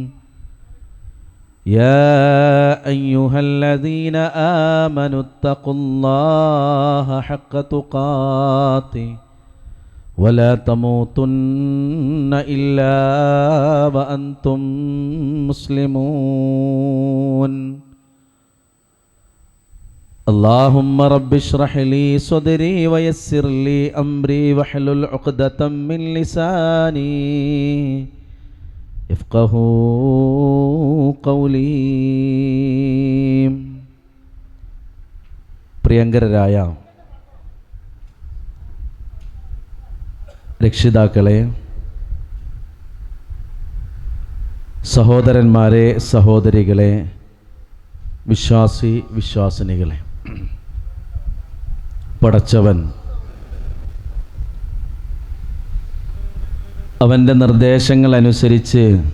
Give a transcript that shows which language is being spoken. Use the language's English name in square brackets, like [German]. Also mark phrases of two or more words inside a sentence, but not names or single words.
[Arabic] يا أيها الذين آمنوا اتقوا الله حق تقاته ولا تموتن إلا وأنتم مسلمون. اللهم رب اشرح لي صدري ويسر لي أمري واحلل عقدة من لساني يفقهوا قولي. [Malayalam] പ്രിയങ്കരരായ രക്ഷിതാക്കളെ, സഹോദരന്മാരെ, സഹോദരികളെ, വിശ്വാസിനികളെ, പടച്ചവൻ അവൻ്റെ നിർദ്ദേശങ്ങൾ അനുസരിച്ച്